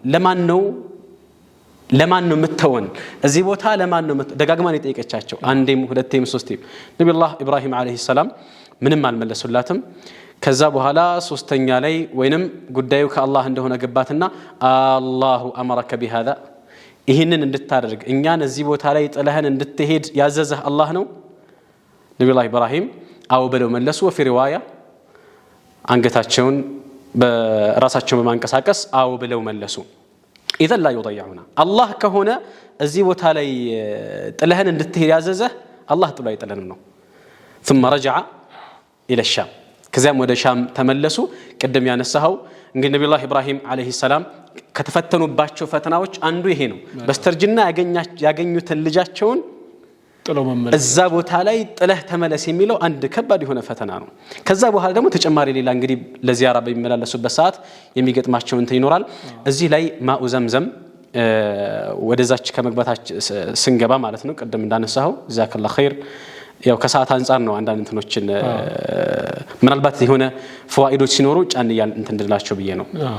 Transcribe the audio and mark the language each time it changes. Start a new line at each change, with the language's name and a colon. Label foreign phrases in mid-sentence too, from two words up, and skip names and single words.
Amharic: ለማን ነው መተወን እዚህ ቦታ ለማን ነው ደጋግማን የጠየቀቻቸው አንዴም ሁለቴም ሶስቴም ነብዩላህ ኢብራሂም
Arabic: عليه السلام
Amharic: ምንም አልመለሱላትም ከዛ በኋላ ሶስተኛ ላይ ወይንም ጉዳዩ ከአላህ እንደሆነ ገባትና
Arabic: آلله أمرك
Amharic: بهذا ይሄንን እንድታደርግ እኛን እዚህ ቦታ ላይ ጥለህን እንድትሄድ ያዘዘህ አላህ ነው ነብዩላህ ኢብራሂም አው ብለው መለሱ
Arabic: وفي رواية
Amharic: አንገታቸውን በራሳቸው በማንቀሳቀስ አው ብለው መለሱ
Arabic: إذا لا يضيعنا الله كهنا
Amharic: እዚህ ቦታ ላይ ጥለህን እንድትሄድ ያዘዘህ አላህ ጥሎ አይጥለንም ነው
Arabic: ثم رجع الى
Amharic: الشام ከዚያም ወደ ሻም ተመለሱ ቅድም ያነሳው እንግዲህ ነብዩላህ ኢብራሂም
Arabic: عليه السلام
Amharic: ከተፈተኑባቸው ፈተናዎች አንዱ ይሄ ነው በስተርጅና ያገኙትን ልጃቸውን ጥለው መመለስ እዛ ቦታ ላይ ጥለህ ተመለስ የሚለው አንድ ከባድ የሆነ ፈተና ነው ከዛ በኋላ ደግሞ ተጨማሪ ሌላ እንግዲህ ለዚያራ በሚመላለሱበት ሰዓት የሚገጥማቸው እንትን ይኖራል እዚህ ላይ
Arabic: ماء زمزم
Amharic: ወደዛች ከመግባታችን ስንገባ ማለት ነው ቀደም እንዳነሳው
Arabic: جزاك الله خير
Amharic: ያው ከሰዓት አንፃር ነው አንዳንድ እንትኖችን ምናልባት የሆነ ፈዋኢዶች ሲኖሩ ጫን ይያል እንትን እንድላቸው ብዬ ነው